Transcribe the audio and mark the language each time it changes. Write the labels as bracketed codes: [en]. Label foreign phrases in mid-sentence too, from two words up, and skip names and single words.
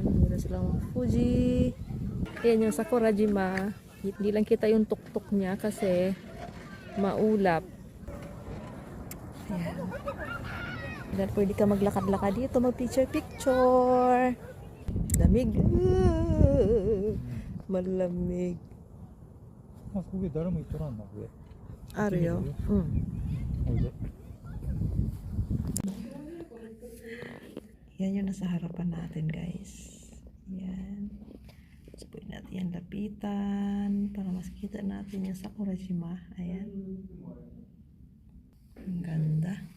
[tl] Meron silang Fuji. Ayan yung Sakurajima. Hindi lang kita yung tuktok niya kasi maulap. Ayan. Then pwede ka maglakad-lakad dito, mag-picture-picture. Lamig. Malamig. [ja] あ、ここ誰も行っとらんな、これ。 [tl] Aryo. [ja] おいで。 [tl] Yan yung nasa harapan natin, guys. Yan. So, pwede natin yan lapitan para mas kita natin yung Sakurajima. Ayan. Ang ganda.